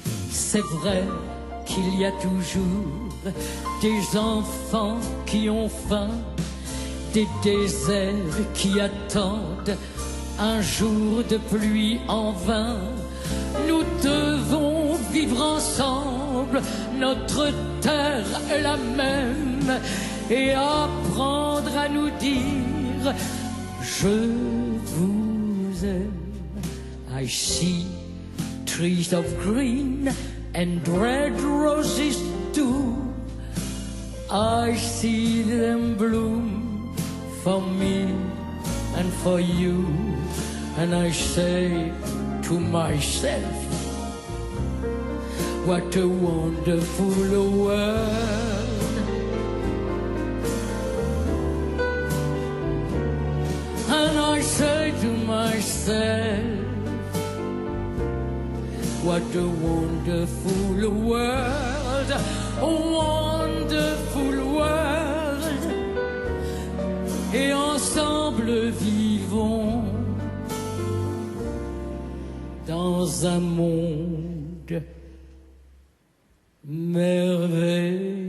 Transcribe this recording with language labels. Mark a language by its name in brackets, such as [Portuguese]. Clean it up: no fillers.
[French] C'est vrai qu'il y a toujours des enfants qui ont faim, des déserts qui attendent un jour de pluie en vain. Nous devons vivre ensemble, notre terre est la même, et apprendre à nous dire je vous aime. [English] I see trees of green and red roses too. I see them bloom for me and for you. And I say to myself, what a wonderful world. And I say to myself, what a wonderful world, a wonderful world. [French] Et ensemble vivons dans un monde merveilleux.